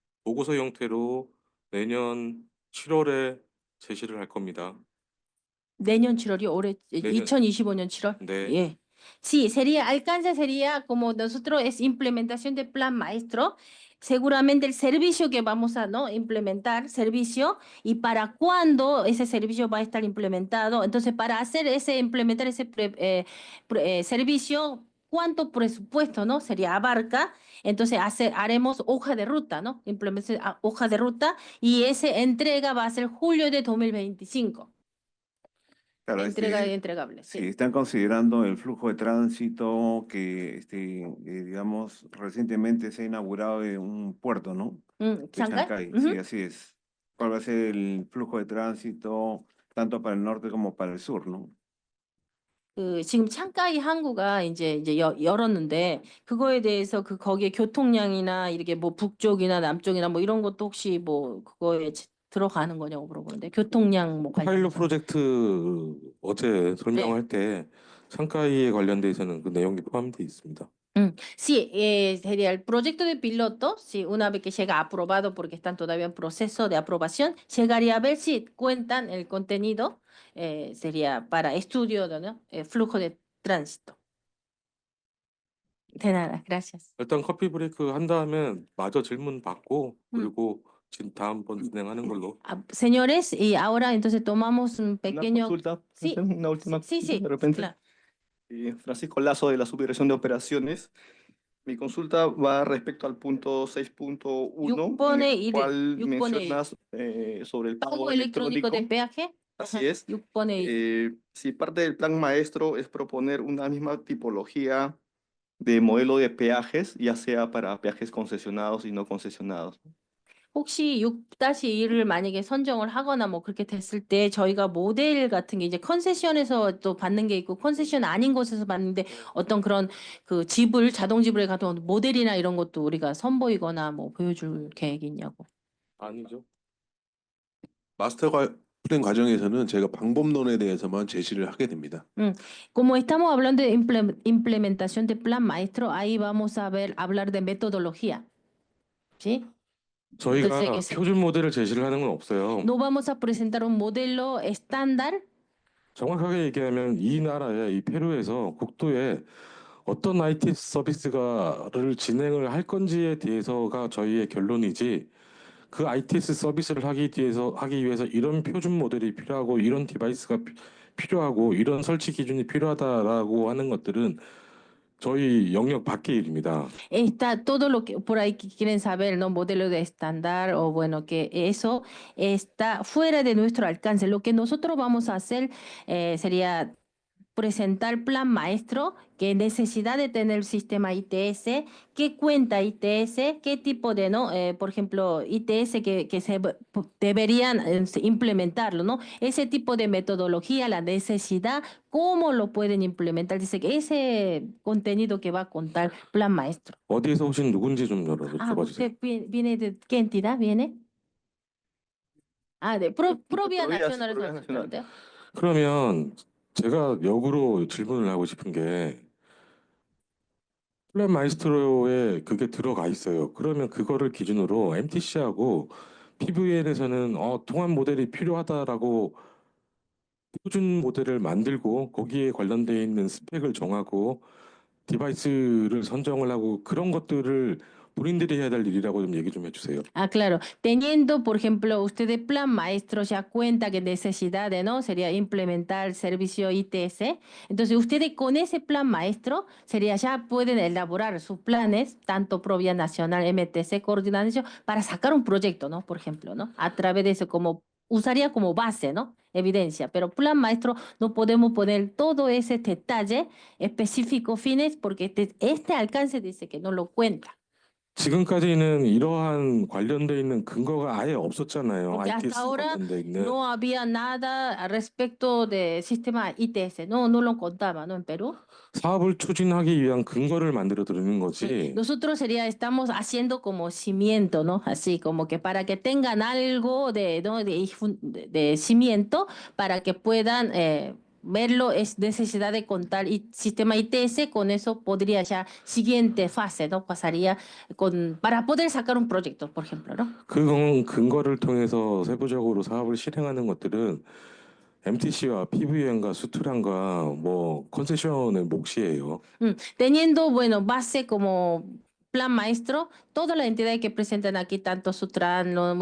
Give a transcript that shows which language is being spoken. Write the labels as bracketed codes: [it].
[ko] 보고서 형태로 내년 7월에 제시를 할 겁니다. 내년 7월이 올해 내년- 2025년 7월. 네. 예. [es] Sí, sería, alcance sería como nosotros es implementación de plan maestro, seguramente el servicio que vamos a no implementar, servicio, y para cuándo ese servicio va a estar implementado. Entonces, para hacer implementar ese servicio, ¿cuánto presupuesto no sería abarca? Entonces, haremos hoja de ruta, ¿no? Implementación, hoja de ruta, y esa entrega va a ser julio de 2025. Claro, Entrega entregable, si sí. están considerando el flujo de tránsito que, digamos, recientemente se ha inaugurado de un puerto, ¿no? De Shanghái. Sí, así es. ¿Cuál va a ser el flujo de tránsito tanto para el norte como para el sur, no? [ko] 지금 창가이 항구가 이제 열었는데 그거에 대해서 거기에 교통량이나 이렇게 뭐 북쪽이나 남쪽이나 뭐 이런 것도 혹시 뭐 그거에 들어가는 거냐고 물어보는데 교통량 뭐 파일럿 프로젝트 어제 설명할 때 창가이에 관련돼 있어는 그 내용이 포함되어 있습니다. [es] Sí, sería el proyecto de piloto, sí, una vez que llega aprobado porque están todavía en proceso de aprobación, llegaría a ver si cuentan el contenido, sería para estudio de ¿no? Flujo de tránsito. De nada, gracias. [ko] 일단 커피 브레이크 한 다음에 마저 질문 받고 그리고 다음번 진행하는 걸로. [es] Señores, y ahora entonces tomamos un Una pequeño... consulta, Sí, una última sí, consulta sí, de repente. claro. Francisco Lazo de la Subdirección de Operaciones. Mi consulta va respecto al punto 6.1, en el cual mencionas sobre el pago pago electrónico electrónico. de peaje. Así es. Pone Si parte del plan maestro es proponer una misma tipología de modelo de peajes, ya sea para peajes concesionados y no concesionados. [ko] 혹시 6-1을 만약에 선정을 하거나 뭐 그렇게 됐을 때 저희가 모델 같은 게 이제 컨세션에서 또 받는 게 있고 컨세션 아닌 곳에서 받는데 어떤 그런 그 지불, 자동 지불에 같은 모델이나 이런 것도 우리가 선보이거나 뭐 보여줄 계획이 있냐고. 아니죠. 마스터 플랜 과정에서는 제가 방법론에 대해서만 제시를 하게 됩니다. [es] Como estamos hablando de implementación de plan maestro, ahí vamos a hablar de metodología. ¿Sí? [ko] 저희가 [es] entonces, [ko] 표준 모델을 제시를 하는 건 없어요. [es] No vamos a presentar un modelo estándar. [ko] 정확하게 얘기하면 이 나라의 이 페루에서 국토에 어떤 IT 서비스를 진행을 할 건지에 대해서가 저희의 결론이지 그 ITS 서비스를 하기 위해서 이런 표준 모델이 필요하고 이런 디바이스가 필요하고 이런 설치 기준이 필요하다라고 하는 것들은 저희 영역 밖의 일입니다. [es] Está todo lo que por ahí que quieren saber, ¿no? Modelo de estándar o bueno, que eso está fuera de nuestro alcance. Lo que nosotros vamos a hacer sería presentar plan maestro, qué necesidad de tener el sistema ITS, qué cuenta ITS, qué tipo de, ¿no? Por ejemplo, ITS que se deberían implementarlo, ¿no? Ese tipo de metodología, la necesidad, cómo lo pueden implementar. Dice que ese contenido que va a contar plan maestro. [ko] 어디에서 오신 누군지 좀 여쭤봐 주세요. [es] ¿Usted viene de qué entidad viene? De Provia Nacional. [ko] 그러면 제가 역으로 질문을 하고 싶은 게 플랜 마이스트로에 그게 들어가 있어요. 그러면 그거를 기준으로 MTC하고 PVN에서는 통합 모델이 필요하다라고 표준 모델을 만들고 거기에 관련되어 있는 스펙을 정하고 디바이스를 선정을 하고 그런 것들을 본인들이 해야 될 일이라고 좀 얘기 좀 해주세요. [es] Claro. Teniendo, por ejemplo, ustedes plan maestro ya cuenta que necesidad de, ¿no? Sería implementar el servicio ITS. Entonces, ustedes con ese plan maestro sería ya pueden elaborar sus planes, tanto Provia Nacional, MTC, coordinación, para sacar un proyecto, ¿no? Por ejemplo, ¿no? A través de eso como usaría como base, ¿no? Evidencia, pero plan maestro no podemos poner todo ese detalle específico fines porque este alcance dice que no lo cuenta. [ko] 지금까지는 이러한 관련돼 있는 근거가 아예 없었잖아요. [es] Porque ITS hasta ahora [ko] 관련돼 있는. [es] no había nada al respecto del sistema ITS, no lo contaba, ¿no? En Perú. [ko] 사업을 추진하기 위한 근거를 만들어 드리는 거지. [es] Nosotros estamos haciendo como cimiento, ¿no? Así como que para que tengan algo de, ¿no? de cimiento para que puedan verlo es necesidad de contar sistema ITS, con eso podría ya siguiente fase, ¿no? Pasaría para poder sacar un proyecto, por ejemplo, ¿no? [ko] 그 근거를 통해서 세부적으로 사업을 실행하는 것들은 MTC와 PVN과 수투랑과 뭐 컨세션의 몫이에요. [es] Teniendo, bueno, base como plan maestro, todas las entidades que presentan aquí, tanto Sutran, ¿no?